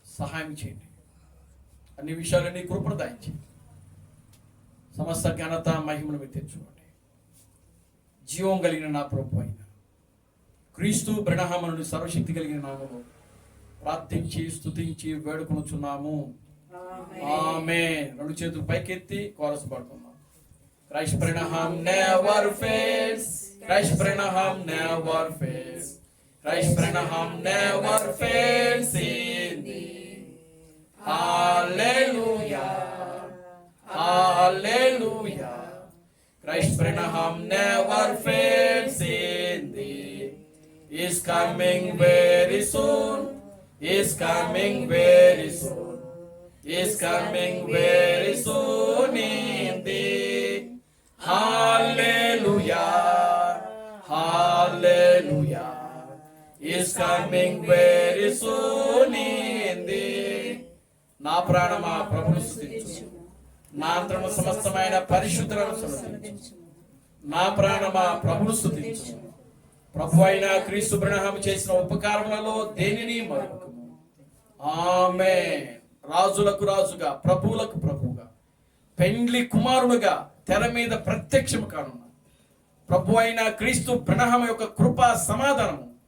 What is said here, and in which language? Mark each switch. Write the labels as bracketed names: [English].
[Telugu] సహాయం చేయండి, అన్ని విషయాలు నీ కృపను దాయించండి. సమస్త ఘనత మహిమను మీరు తెచ్చుకోండి. జీవం కలిగిన నా ప్రభు అయిన క్రీస్తు బ్రహ్మను సర్వశక్తి కలిగిన నామములో ప్రార్థించి స్తుతించి వేడుకొనుచున్నాము. ఆమేన్. రెండు చేతులు పైకెత్తి కోరస్ పాడుకుందాం. [English] Christ Branham never fails, Christ Branham never fails, Christ Branham never fails in thee. Hallelujah, hallelujah. Christ Branham never fails in thee. Is coming very soon, is coming very soon, is coming very soon in thee. Hallelujah, hallelujah. Is coming very soon in thee. [Telugu] నా ప్రాణమా ప్రభువును స్తుతించు, నా అంతరము సమస్తమైన పరిశుద్ధులను సమర్పించు. నా ప్రాణమా ప్రభువును స్తుతించు. ప్రభు అయిన క్రీస్తు బ్రహ్మ చేసిన ఉపకారములలో దేనిని మరువకము. ఆమేన్. రాజులకు రాజుగా, ప్రభువులకు ప్రభువుగా, పెండ్లి కుమారుడుగా తెర మీద ప్రత్యక్షము కానున్న ప్రభు అయిన క్రీస్తు బ్రహ్మ యొక్క కృపా సమాధానము